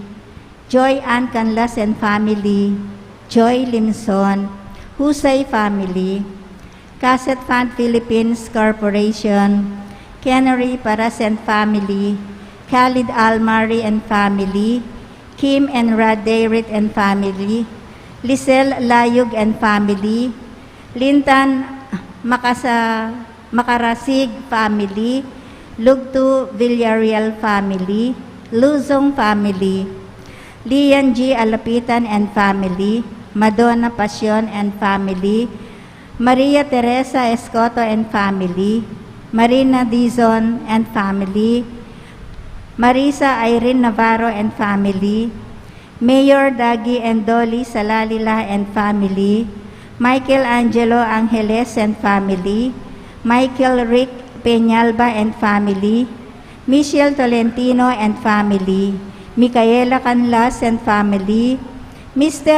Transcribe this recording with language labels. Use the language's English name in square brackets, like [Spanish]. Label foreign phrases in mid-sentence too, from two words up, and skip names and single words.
[English] Joy Ann Canlas and family, Joy Limson, Husay family, Cassette Fund Philippines Corporation, Canary Paras and family, Khalid Almari and family, Kim and Rad Dayrit and family, Lisel Layug and family, Lintan Makarasig family, Lugtu Villarreal family, Luzong family, Lian G. Alapitan and family, Madonna Passion and family, Maria Teresa Escoto and family, Marina Dizon and family, Marisa Irene Navarro and family, Mayor Dagi and Dolly Salalila and family, Michael Angelo Angeles and family, Michael Rick Peñalba and family, Michelle Tolentino and family, Micaela Canlas and family, Mr.